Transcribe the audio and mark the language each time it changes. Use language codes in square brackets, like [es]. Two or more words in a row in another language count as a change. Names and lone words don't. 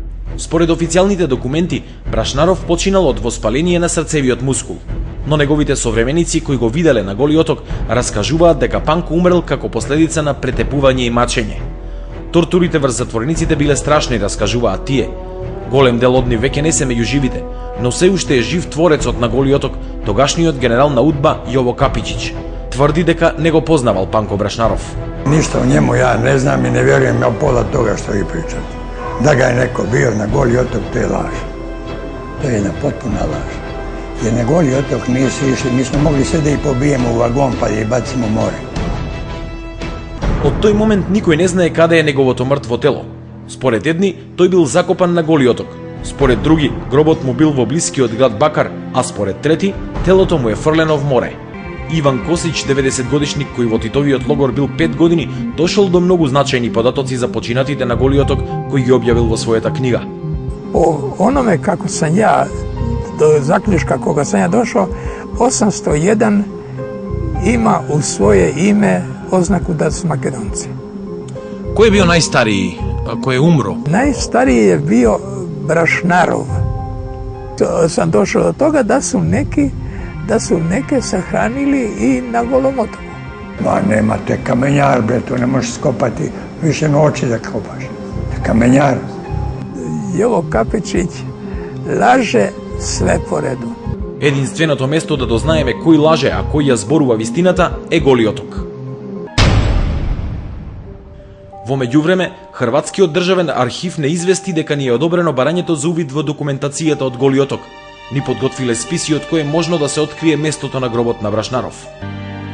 [mk] Според официјалните документи, Брашнаров починал од воспаление на срцевиот мускул, но неговите современици кои го виделе на Голи оток раскажуваат дека Панко умрел како последица на претепување и мачење. Тортурите врз затворениците биле страшни, раскажуваат тие. Голем дел од нив веќе не се меѓу живите, но се уште е жив творецот на Голи оток, тогашниот генерал на УДБА Јово Капичиć. Тврди дека не го познавал Панко Брашнаров. [sr] Ништо о njemu ja ne znam i ne vjerujem ja pola toga što vi pričate. Da ga je neko bio na Goli otok, to je laž. To je jedna potpuna laž. Jer na Goli otok nisu išli, mi smo mogli sve da ih pobijemo u vagon pa da ih bacimo u more. [mk] Од тој момент никој не знае каде е неговото мртво тело. Според едни, тој бил закопан на Голи оток. Според други, гробот му бил во блискиот град Бакар, а според трети, телото му е фрлено в море. Иван Косич, 90 годишник кој во Титовиот логор бил 5 години, дошол до многу значајни податоци за починатите на Голи оток, кој ги објавил во својата книга. [sr] Po onome kako sam ja, do zaključka koga sam ja došao, 801 ima u svoje ime oznaku da su Makedonci. Ko je bio najstariji, ko je umro? Najstariji je bio Brašnarov. Sam došao do toga da su neke sahranili i na Golom otoku. Ma nema te kamenjar, bre, to ne možeš skopati više noći da kopaš. Kamenjar. Jovo Kapičić laže sve po redu. [mk] Единственото место да дознаеме кој лаже, а кој ја зборува вистината е Голи оток. Во меѓувреме, Хрватскиот државен архив не извести дека ни е одобрено барањето за увид во документацијата од Голи оток, ни подготвиле списи од кои е можно да се открие местото на гробот на Брашнаров.